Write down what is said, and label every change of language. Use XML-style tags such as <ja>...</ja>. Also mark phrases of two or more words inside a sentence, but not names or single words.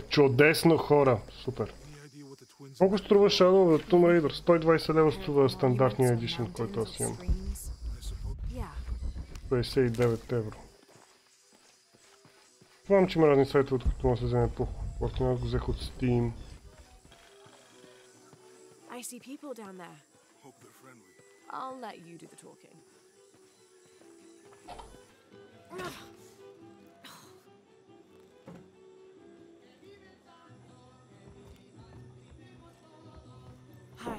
<bg>Чудесно, хора! Супер. Колко струва Shadow of Tomb Raider? 120 лева струва стандартния едишън, който аз имам. 59 евро. Знам, че има разни сайтове, като може да се вземе по-ефтино. Аз го взех от Steam.</bg> <en>I see people down there. Hope they're friendly. I'll let you do the talking. Hi.</en>